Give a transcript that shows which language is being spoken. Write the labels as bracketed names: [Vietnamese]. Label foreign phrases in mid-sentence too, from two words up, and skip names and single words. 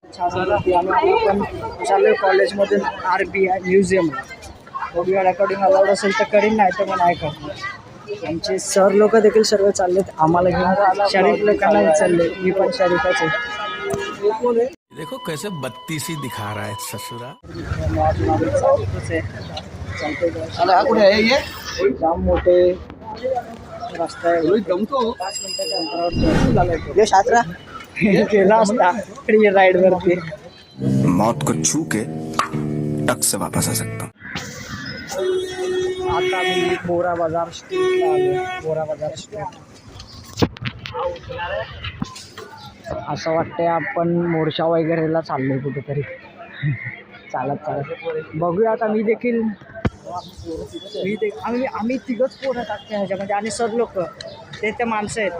[Marathi] आणि आपण चालू कॉलेजमधून RBI म्युझियमला. बघूया रेकॉर्डिंग अलाउड असेल तर करीन, नाही तर मग नाही करणार. आमचे सर लोक देखील सर्व चाललेत आम्हाला घेऊन. शरीफ लोकांना विचारले, मी पण शरीफच आहे. [Hindi] देखो कैसे बत्तीसी दिखा रहा है ससुरा. [Marathi] जाम मोठे रस्ता आहे. 5 मिनिटाच्या अंतरावर केला असता फ्री राईड वरती. [Hindi] मौत को छू के टक से वापस आ सकता. [Marathi] आता मी बोरा बाजार स्ट्रीटला आलो. बोरा बाजार स्ट्रीट असं वाटतंय आपण मोर्चा वगैरेला चाललोय कुठेतरी. चालत बघूया आता. आम्ही तिघच पोरं टाकते ह्याच्यामध्ये आणि सर लोक ते माणसं आहेत.